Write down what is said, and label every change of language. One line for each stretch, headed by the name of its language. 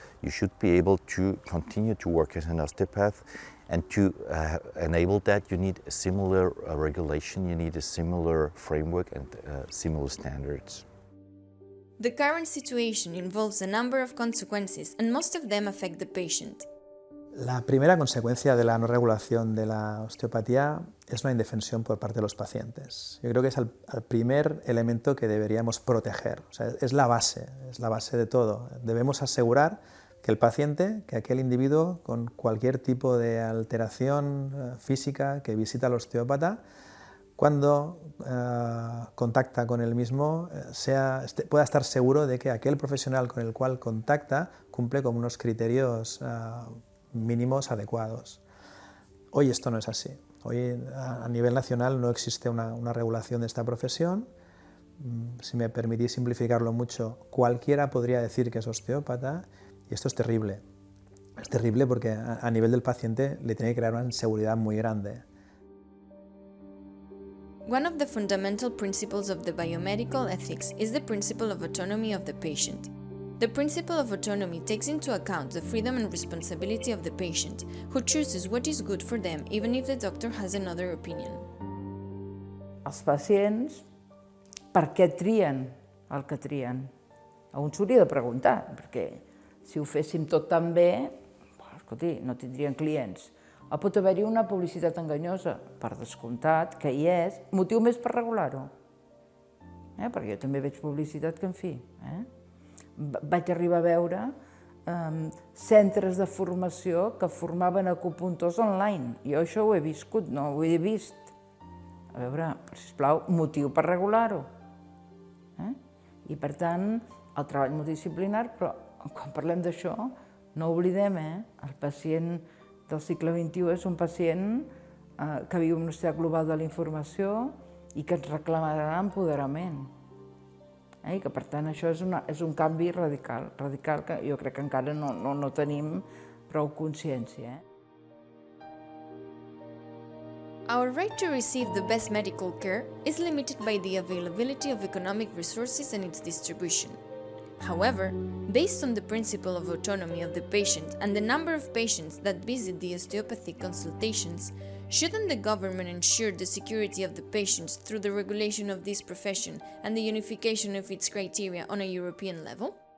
English: You should be able to continue to work as an osteopath, and to enable that you need a similar regulation, you need a similar framework and similar standards. The current situation involves a number of consequences, and most of them affect the patient.
Spanish: La primera consecuencia de la no regulación de la osteopatía es una indefensión por parte de los pacientes. Yo creo que es el primer elemento que deberíamos proteger. O sea, es la base de todo. Debemos asegurar que el paciente, que aquel individuo con cualquier tipo de alteración física que visita al osteópata, cuando contacta con él mismo, pueda estar seguro de que aquel profesional con el cual contacta cumple con unos criterios mínimos adecuados. Hoy esto no es así. Hoy a nivel nacional no existe una regulación de esta profesión. Si me permitís simplificarlo mucho, cualquiera podría decir que es osteópata y esto es terrible. Es terrible porque a nivel del paciente le tiene que crear una inseguridad muy grande.
English: One of the fundamental principles of the biomedical ethics is the principle of autonomy of the patient. The principle of autonomy takes into account the freedom and responsibility of the patient, who chooses what is good for them even if the doctor has another opinion.
Catalan: Els pacients, per què trien el que trien? A un s'hauria de preguntar, perquè si ho féssim tot tan bé, escolti, no tindrien clients. Pot haver-hi una publicitat enganyosa, per descomptat, que hi és, motiu més per regular-ho. Perquè jo també veig publicitat que, en fi, vaig arribar a veure centres de formació que formaven acupuntors online. Jo això ho he viscut, no ho he vist. A veure, sisplau, motiu per regular-ho. I per tant, el treball multidisciplinar, però quan parlem d'això, no oblidem, el pacient del segle XXI és un pacient que viu en una societat global de la informació i que ens reclamarà empoderament. I que, per tant, això és un canvi radical que jo crec que encara no tenim prou consciència.
English: Our right to receive the best medical care is limited by the availability of economic resources and its distribution. However, based on the principle of autonomy of the patient and the number of patients that visit the osteopathic consultations, shouldn't the government ensure the security of the patients through the regulation of this profession and the unification of its criteria on a European level?